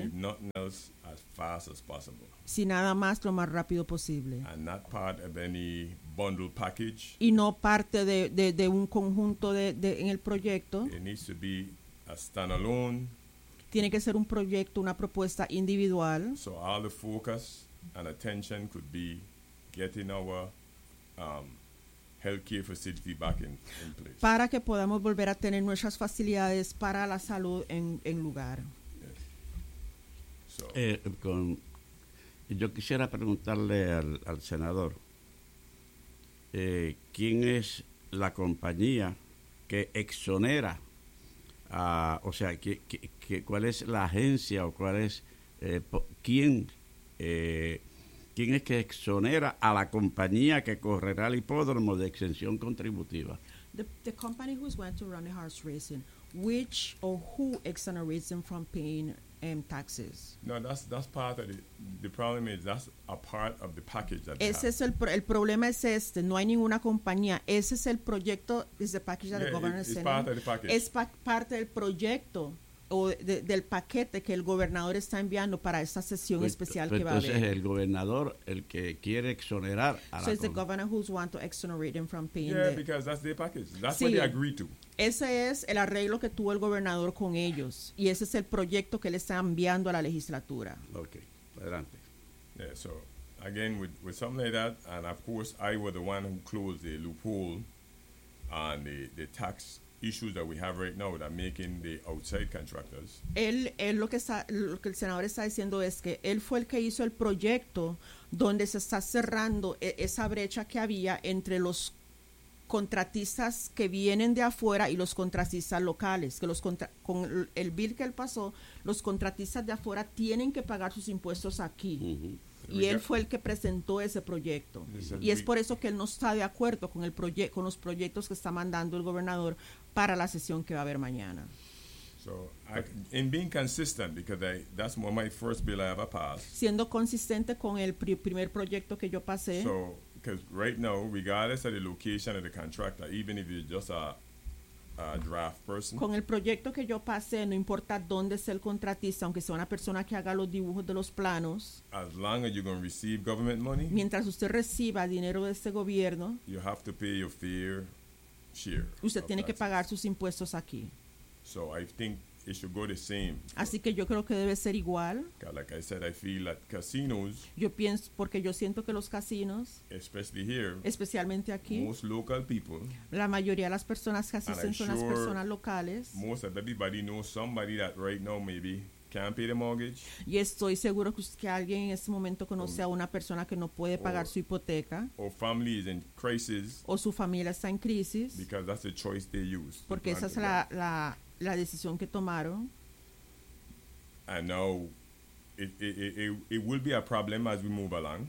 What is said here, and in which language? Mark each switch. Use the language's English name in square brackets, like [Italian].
[English] If nothing else, as fast as possible. [Spanish] Si nada más, lo más rápido posible. [English] And not part of any bundle package. [Spanish] Y no parte de un conjunto de en el proyecto. [English] It needs to be a standalone. [Spanish] Tiene que ser un proyecto, una propuesta individual. [English] So all the focus and attention could be getting our healthcare facility back in place. [Spanish] Para que podamos volver a tener nuestras facilidades para la salud en lugar. [English] Yes. So. [Spanish] Yo quisiera preguntarle al senador quién es la compañía que exonera. O sea, ¿cuál es la agencia o cuál es quién es que exonera a la compañía que correrá el hipódromo de exención contributiva? [English] The company who's going to run the horse racing, which or who exonerates them from paying taxes? No, that's part of the problem is that's a part of the package that. [Spanish] Ese es el problema es este. No hay ninguna compañía. Ese es el proyecto. [English] Is the package that the governor is part of the package. [Spanish] Es parte del proyecto o del paquete que el gobernador está enviando para esta sesión especial que va a haber. Entonces el gobernador el que quiere exonerar a la compañía. [English] So it's the governor who's want to exonerate him from paying. Yeah, because that's their package. That's what they agreed to. [Spanish] Ese es el arreglo que tuvo el gobernador con ellos. Y ese es el proyecto que le está enviando a la legislatura. Ok, adelante. [English] Yeah, so, again, with something like that, and of course, I was the one who closed the loophole on the tax issues that we have right now that are making the outside contractors. [Spanish] Lo que el senador está diciendo es que él fue el que hizo el proyecto donde se está cerrando esa brecha que había entre los contratistas que vienen de afuera y los contratistas locales. Que los con el bill que él pasó, los contratistas de afuera tienen que pagar sus impuestos aquí. Uh-huh. Y él fue el que presentó ese proyecto. Y es por eso que él no está de acuerdo con el con los proyectos que está mandando el gobernador para la sesión que va a haber mañana. [English] So, in being consistent, because that's one of my first bill I ever passed. [Spanish] Siendo consistente con el primer proyecto que yo pasé. [English] So, because right now, regardless of the location of the contractor, even if you're just a draft person. [Spanish] Con el proyecto que yo pasé, no importa dónde sea el contratista, aunque sea una persona que haga los dibujos de los planos. [English] As long as you're going to receive government money. [Spanish] Mientras usted reciba dinero de este gobierno. [English] You have to pay your fair share. [Spanish] Usted tiene que pagar sus impuestos aquí. [English] So I think it should go the same. [Spanish] Así que yo creo que debe ser igual. [English] Like I said, I feel that casinos. [Spanish] Yo pienso porque yo siento que los casinos, [English] especially here, [Spanish] especialmente aquí, [English] most local people, [Spanish] la mayoría de las personas que asisten son [English] sure [Spanish] las personas locales. [English] Most of everybody knows somebody that right now maybe can't pay the mortgage. [Spanish] Y estoy seguro que alguien en este momento conoce a una persona que no puede pagar su hipoteca. [English] Or family is in crisis. [Spanish] O su familia está en crisis. [English] Because that's the choice they use. [Spanish] Porque esa es la decisión que tomaron. [English] I know it will be a problem as we move along.